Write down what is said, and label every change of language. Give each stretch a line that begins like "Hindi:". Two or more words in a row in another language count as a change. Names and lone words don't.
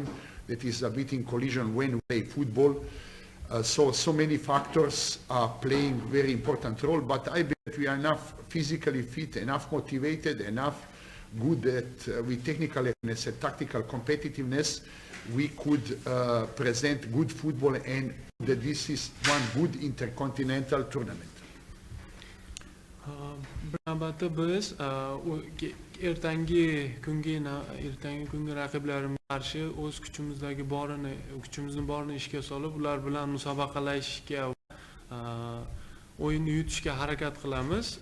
English: That is a bit in collision when we play football. So many factors are playing very important role, but I believe we are enough physically fit, enough motivated, enough good at with technical awareness and tactical competitiveness. We could present good football, and that this is one good intercontinental tournament.
Uzbek: Albatta biz ertangi kungi raqiblarimiz qarshi o'z kuchimizni borini ishga solib, ular bilan musobaqalashishga va o'yinni yutishga harakat qilamiz.